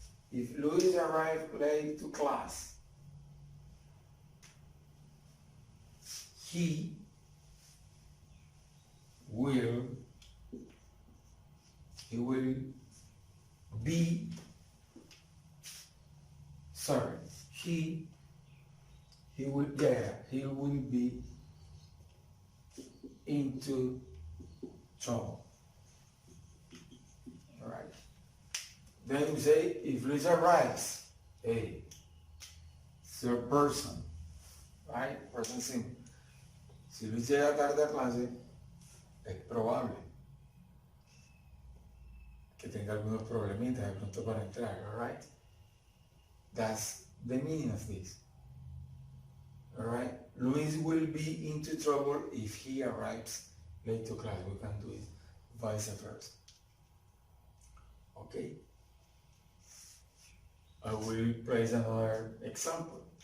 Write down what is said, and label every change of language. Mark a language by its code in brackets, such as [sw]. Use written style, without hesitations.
[en] If Louis arrived late to class, he will be, sorry, he will be into trouble. All right. Then we say, if Luis arrives, hey, third person, right? Person simple. [es] Si Luis llega tarde a clase, es probable que tenga algunos problemitas de pronto para entrar, all right? [en] That's the meaning of this. All right? Luis will be into trouble if he arrives late to class. We can do it vice versa. Okay? I will place another example.